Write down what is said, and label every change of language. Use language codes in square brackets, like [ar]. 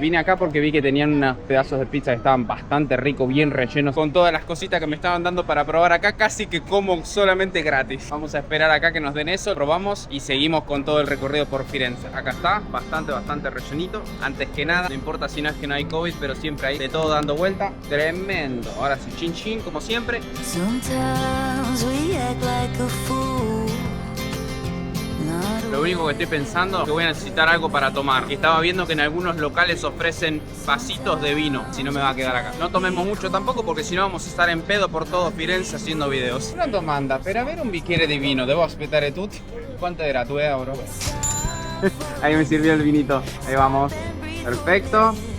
[es] Vine acá porque vi que tenían unos pedazos de pizza que estaban bastante ricos, bien rellenos, con todas las cositas que me estaban dando para probar acá, casi que como solamente gratis. Vamos a esperar acá que nos den eso, probamos y seguimos con todo el recorrido por Firenze. Acá está, bastante rellenito. Antes que nada, no importa si no es que no hay COVID, pero siempre hay de todo dando vuelta. Tremendo. Ahora sí, chin chin, como siempre. [en] Sometimes we act like a fool. [es] Lo único que estoy pensando es que voy a necesitar algo para tomar. Y estaba viendo que en algunos locales ofrecen vasitos de vino, si no me va a quedar acá. No tomemos mucho tampoco porque si no vamos a estar en pedo por todo Firenze haciendo videos. [it] Una domanda, per avere un bicchiere di vino, ¿debo aspettare tutti? [es] ¿Cuánto era? €2. Ahí me sirvió el vinito. Ahí vamos. Perfecto.